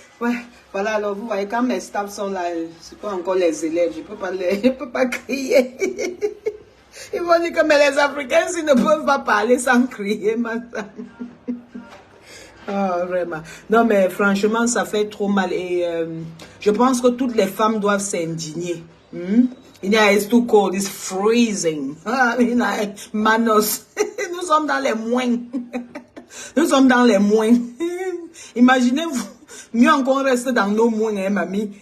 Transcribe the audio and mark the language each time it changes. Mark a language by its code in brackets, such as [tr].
[fr] Ouais, voilà, alors vous voyez, quand mes staffs sont là, c'est pas encore les élèves, je peux pas crier. Ils vont dire que mais les Africains, ils ne peuvent pas parler sans crier, madame. Ah, vraiment. Non, mais franchement, ça fait trop mal. Et je pense que toutes les femmes doivent s'indigner. [en] It's too cold, it's freezing. [fr] Manos, nous sommes dans les moins. Nous sommes dans les moins. Imaginez-vous, mieux encore rester dans nos moins, hein, mamie.